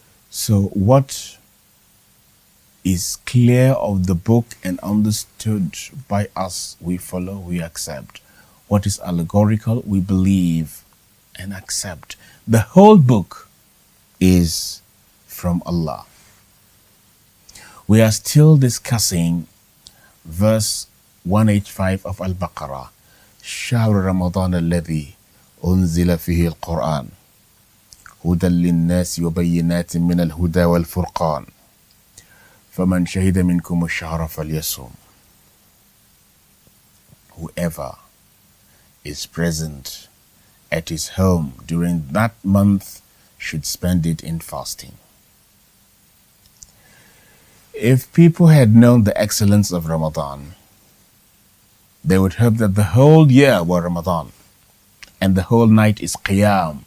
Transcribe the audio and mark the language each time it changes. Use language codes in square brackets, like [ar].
[en] So what is clear of the book and understood by us, we follow, we accept. What is allegorical, we believe and accept. The whole book is from Allah. We are still discussing verse 185 of Al-Baqarah. [ar] شهر رمضان الذي أنزل فيه القرآن هدى للناس وبينات من الهدى والفرقان فمن شهد منكم الشهر فليصم. [en] Whoever is present at his home during that month should spend it in fasting. If people had known the excellence of Ramadan, they would hope that the whole year were Ramadan and the whole night is Qiyam.